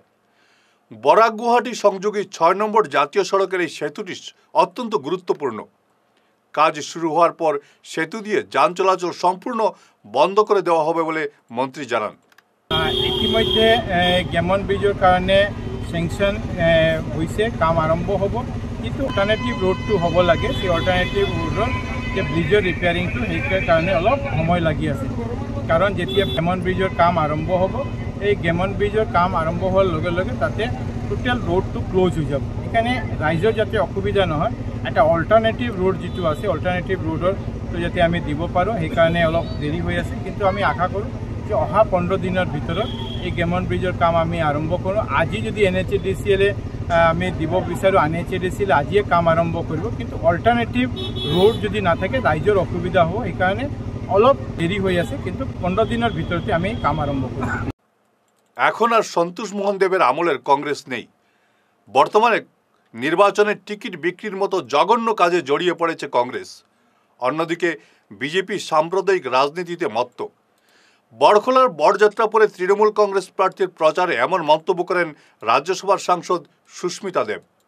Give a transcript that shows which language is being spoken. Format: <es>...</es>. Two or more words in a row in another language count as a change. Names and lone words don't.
<bn>বরাক গুয়াহাটি সংযোগী 6 নম্বর জাতীয় সড়কের এই সেতুটি অত্যন্ত গুরুত্বপূর্ণ। কাজ শুরু হওয়ার পর সেতু দিয়ে যান চলাচল সম্পূর্ণ বন্ধ করে দেওয়া হবে বলে মন্ত্রী জানান।</bn> <as>ইতিমধ্যে গেমন ব্রিজের কারণে সেংশন হয়েছে, কাম আরম্ভ হব, কিন্তু</as> <en>alternative road</en> <as>হ'ব লাগে। সেই</as> <en>alternative road</en> <as>যে</as> <en>bridge repairing</en> <as>সেইটোৰ কাৰণে অলপ সময় লাগি আছে। কাৰণ যেতিয়া গেমন ব্ৰিজৰ কাম আৰম্ভ হ'ব, এই গেমন ব্ৰিজৰ কাম আৰম্ভ হোৱাৰ লগে লগে তাতে</as> <en>total road close</en> <as>হৈ যাব। সেইকাৰণে ৰাইজৰ যাতে অসুবিধা নহয়, এটা</as> <en>alternative road</en> <as>যিটো আছে,</as> <en>alternative road</en> <as>যাতে আমি দিব পাৰোঁ, সেইকাৰণে অলপ দেৰি হৈ আছে। কিন্তু আমি আশা কৰোঁ যে অহা 15 দিনৰ ভিতৰত এই গেমন ব্ৰিজৰ কাম আমি আৰম্ভ কৰোঁ। আজি যদি NHADCL আমি দিব বিচাৰোঁ, NHADCL আজিয়ে কাম আৰম্ভ কৰিব, কিন্তু</as> <en>alternative road</en> <as>যদি নাথাকে ৰাইজৰ অসুবিধা হ'ব। সেইকাৰণে অলপ দেৰি হৈ আছে, কিন্তু 15 দিনৰ ভিতৰতে আমি কাম আৰম্ভ কৰিম।</as> <bn>এখন আর সন্তোষ মোহন দেবের আমলের কংগ্রেস নেই। বর্তমানে নির্বাচনের টিকিট বিক্রির মতো জঘন্য কাজে জড়িয়ে পড়েছে কংগ্রেস। অন্যদিকে বিজেপি সাম্প্রদায়িক রাজনীতিতে মত্ত। বড়খোলার বড়যাত্রা পরে তৃণমূল কংগ্রেস প্রার্থীর প্রচারে এমন মন্তব্য করেন রাজ্যসভার সাংসদ সুস্মিতা দেব।</bn>